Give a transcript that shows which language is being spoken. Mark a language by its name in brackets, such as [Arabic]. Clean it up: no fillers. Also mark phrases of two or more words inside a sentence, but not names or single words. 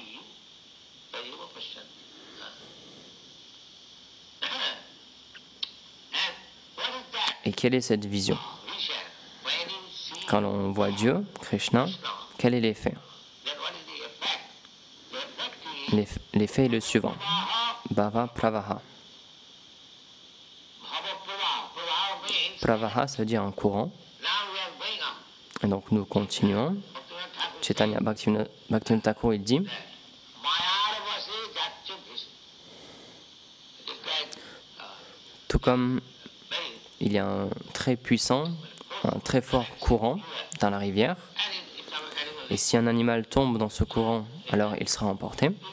[French] Et quelle est cette vision? Quand l'on voit Dieu, Krishna, quel est l'effet? L'effet est le suivant. [Sanskrit] भाव प्रवाह. [French] Pravaha, ça veut dire un courant. Et donc nous continuons. Chaitanya Bhaktivinoda Thakur, il dit, tout comme il y a un très puissant, un très fort courant dans la rivière, et si un animal tombe dans ce courant, alors il sera emporté.